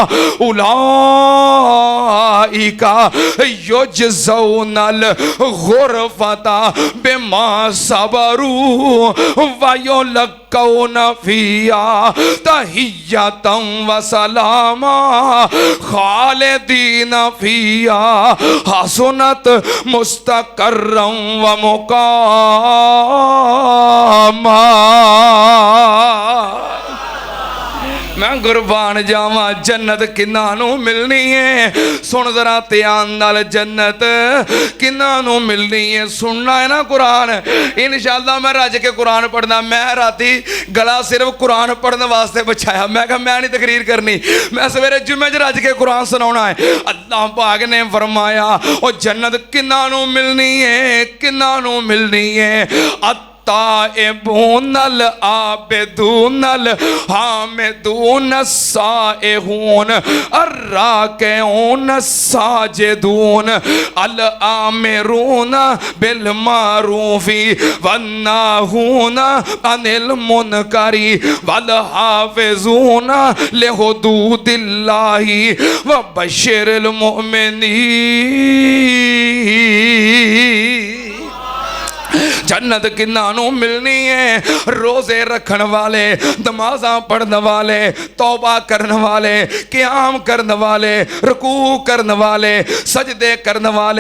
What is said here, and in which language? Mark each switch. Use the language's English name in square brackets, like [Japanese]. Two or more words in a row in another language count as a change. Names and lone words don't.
[Arabic] أولئك يجزون الغرفة بما صبروا ويلقون فيها تحية وسلاما خالدين فيها حسنت مستقرا ومقاما. [Punjabi] ਮੈਂ ਕੁਰਬਾਨ ਜਾਵਾਂ ਜੰਨਤ ਕਿੰਨਾ ਨੂੰ ਮਿਲਨੀ ਹੈ। ਸੁਣ ਜ਼ਰਾ ਧਿਆਨ ਨਾਲ ਜੰਨਤ ਕਿੰਨਾ ਨੂੰ ਮਿਲਨੀ ਹੈ। ਸੁਣਨਾ ਹੈ ਨਾ ਕੁਰਾਨ, ਇੰਸ਼ਾਅੱਲਾਹ ਮੈਂ ਰੱਜ ਕੇ ਕੁਰਾਨ ਪੜ੍ਹਨਾ। ਮੈਂ ਰਾਤੀਂ ਗਲਾ ਸਿਰਫ਼ ਕੁਰਾਨ ਪੜ੍ਹਨੇ ਵਾਸਤੇ ਬਚਾਇਆ, ਮੈਂ ਕਹਾ ਮੈਂ ਨਹੀਂ ਤਕਰੀਰ ਕਰਨੀ, ਮੈਂ ਸਵੇਰੇ ਜੁੰਮੇ ਚ ਰੱਜ ਕੇ ਕੁਰਾਨ ਸੁਣਾਨਾ ਹੈ। ਅੱਲਾਹ ਪਾਕ ਨੇ ਫ਼ਰਮਾਇਆ ਓ ਜੰਨਤ ਕਿੰਨਾ ਨੂੰ ਮਿਲਨੀ ਹੈ, ਕਿੰਨਾ ਨੂੰ ਮਿਲਨੀ ਹੈ। [Arabic] التائبون العابدون الحامدون السائحون الراكعون الساجدون الآمرون بالمعروف والناهون عن المنكر والحافظون لحدود الله وبشر المؤمنين. [Punjabi] ਜੰਨਤ ਕਿੰਨਾ ਨੂੰ ਮਿਲਨੀ ਹੈ? ਰੋਜ਼ੇ ਰੱਖਣ ਵਾਲੇ, ਨਮਾਜ਼ਾਂ ਪੜ੍ਹਨੇ ਵਾਲੇ, ਤੌਬਾ ਕਰਨੇ ਵਾਲੇ, ਕਿਆਮ ਕਰਨੇ ਵਾਲੇ, ਰੁਕੂ ਕਰਨੇ ਵਾਲੇ, ਸਜਦੇ ਕਰਨੇ ਵਾਲੇ।